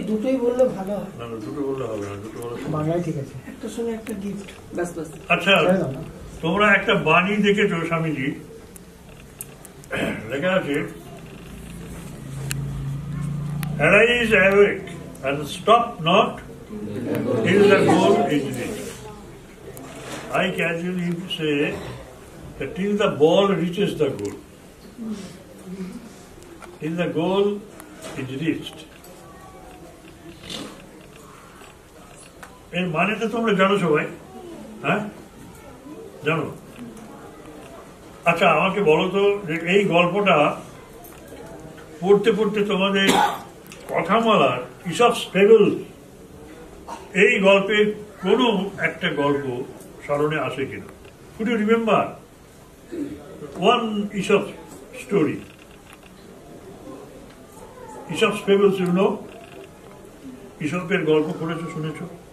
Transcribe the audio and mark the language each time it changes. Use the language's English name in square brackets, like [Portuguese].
[Bangla] দুটোই বললে ভালো হয়। না, দুটো বললে হবে না, দুটো বলে বাংলায় ঠিক আছে। একটা শুনে একটা গিফট। আচ্ছা, তোমরা একটা বাণী দেখেছো স্বামীজি, লেখা আছে, [English] Arise, awake, and stop not till the goal is reached. I casually say that till the ball reaches the goal. Till the goal is reached. [Bangla] এর মানেটা তোমরা জানো সবাই, হ্যাঁ জানো? আচ্ছা আমাকে বলো তো যে এই গল্পটা পড়তে পড়তে তোমাদের কথামালার ইসপস ফেবলস এই গল্পের কোন একটা গল্প স্মরণে আসে কিনা? [English] Could you remember one Aesop's story? Aesop's fables, you know? [Bangla] Aesopের গল্প পড়েছো, শুনেছো?